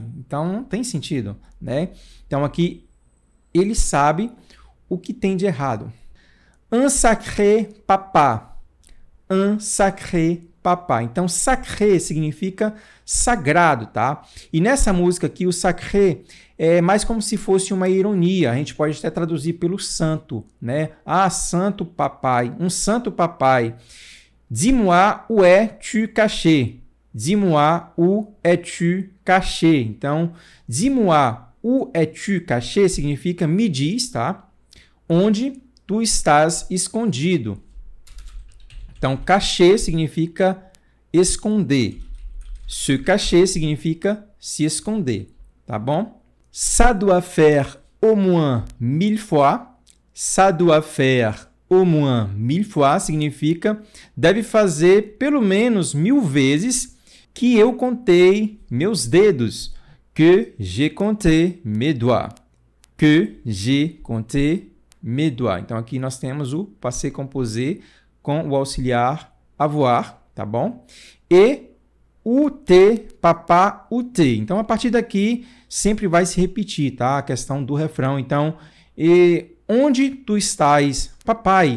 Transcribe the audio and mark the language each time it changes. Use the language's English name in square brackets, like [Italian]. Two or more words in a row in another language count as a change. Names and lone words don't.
[Portuguese] Então, não tem sentido, né? Então, aqui, ele sabe o que tem de errado. [French] Un sacré papa. Un sacré papa. [Portuguese] Então, sacré significa sagrado, tá? E nessa música aqui, o sacré é mais como se fosse uma ironia. A gente pode até traduzir pelo santo, né? Ah, santo papai. Um santo papai. [French] Dis-moi où es-tu caché? Dis-moi où es-tu caché? [Portuguese] Então, [French] dis-moi où es-tu caché [Portuguese] significa me diz, tá? Onde tu estás escondido. Então, caché significa esconder. [French] Se cacher [Portuguese] significa se esconder, tá bom? [French] Ça doit faire au moins 1000 fois. Ça doit faire au moins 1000 fois [Portuguese] significa deve fazer pelo menos 1000 vezes que eu contei meus dedos. [French] Que j'ai compté mes doigts. Que j'ai compté mes doigts. [Portuguese] Então, aqui nós temos o [French] passé composé [Portuguese] com o auxiliar avoir, tá bom? E o T, papá, o T. Então, a partir daqui, sempre vai se repetir, tá? A questão do refrão. Então, onde tu estás, papai?